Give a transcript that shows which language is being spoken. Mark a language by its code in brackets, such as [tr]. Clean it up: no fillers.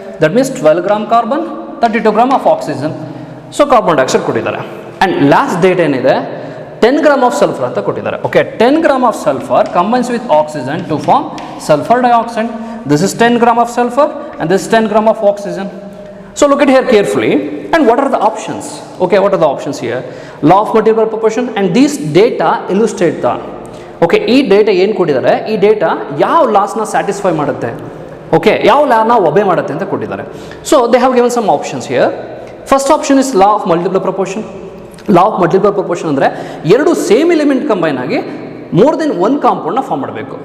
[en] That means 12 gram carbon, 32 gram of oxygen. So carbon dioxide ಕೊಟ್ಟಿದ್ದಾರೆ. And last data ಏನಿದೆ, 10 gram of sulphur [kn] ಅಂತ ಕೊಟ್ಟಿದ್ದಾರೆ. [en] Okay, 10 gram of sulphur combines with oxygen to form sulphur dioxide. This is 10 gram of sulphur and this 10 gram of oxygen. So look at here carefully, and what are the options? Okay, what are the options here? Law of multiple proportion, and these data illustrate the. [kn] Okay, ಈ data ಏನು ಕೊಟ್ಟಿದ್ದಾರೆ, ಈ data ಯಾವ ಲಾಸ್ನ satisfy ಮಾಡುತ್ತೆ, okay, ಯಾವ ಲಾನ ಒಬೆ ಮಾಡುತ್ತೆ ಅಂತ ಕೊಟ್ಟಿದ್ದಾರೆ. [en] So they have given some options here. First option is law of multiple proportion. Law of multiple proportion [kn] ಅಂದರೆ ಎರಡು [en] Same element combine ಆಗಿ more than 1 ಕಾಂಪೌಂಡ್ನ form ಮಾಡಬೇಕು.